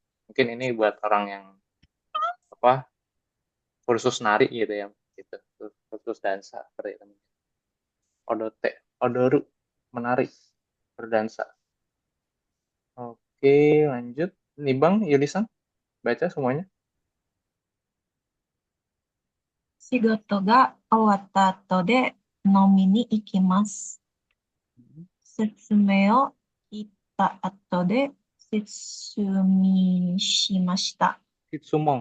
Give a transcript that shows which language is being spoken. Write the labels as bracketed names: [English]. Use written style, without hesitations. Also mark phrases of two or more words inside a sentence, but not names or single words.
[Indonesian] Mungkin ini buat orang yang apa kursus nari gitu ya, gitu. Kursus dansa seperti itu. [Japanese] 踊って、踊る, [Indonesian] menari, berdansa. Oke, lanjut. Nih Bang Yulisan, baca semuanya. [Japanese] 仕事が終わった後で飲みに行きます。説明を聞いた後で説明しました。 Shimashita.